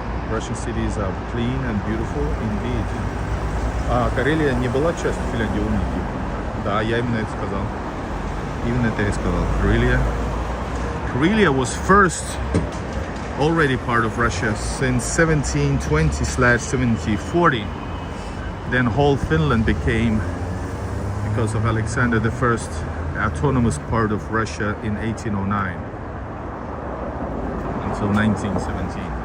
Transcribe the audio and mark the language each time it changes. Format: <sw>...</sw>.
<en>Russian cities are clean and beautiful indeed.</en> <ru>Карелия не была частью Финляндии, умники. Да, я именно это сказал. Именно это я сказал.</ru> <en>Karelia was first already part of Russia since 1720/1740. Then whole Finland became, because of Alexander I, autonomous part of Russia in 1809 until 1917.</en>